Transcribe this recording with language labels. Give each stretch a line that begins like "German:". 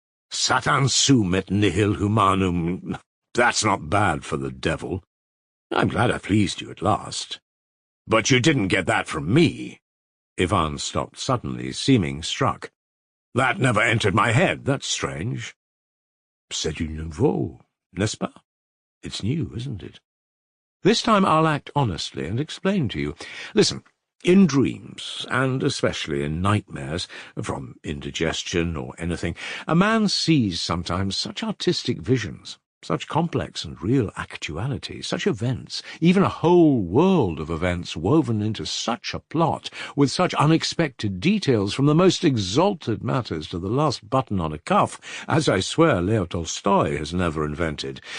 Latin: Satan sum et nihil humanum.
English: That's not bad for the devil. I'm glad I pleased you at last. But you didn't get that from me. Ivan stopped suddenly, seeming struck. That never entered my head. That's strange.
French: C'est du nouveau, n'est-ce pas?
English: It's new, isn't it? This time I'll act honestly and explain to you. Listen, in dreams, and especially in nightmares, from indigestion or anything, a man sees sometimes such artistic visions, such complex and real actuality, such events, even a whole world of events woven into such a plot, with such unexpected details from the most exalted matters to the last button on a cuff, as I swear Leo Tolstoy has never invented.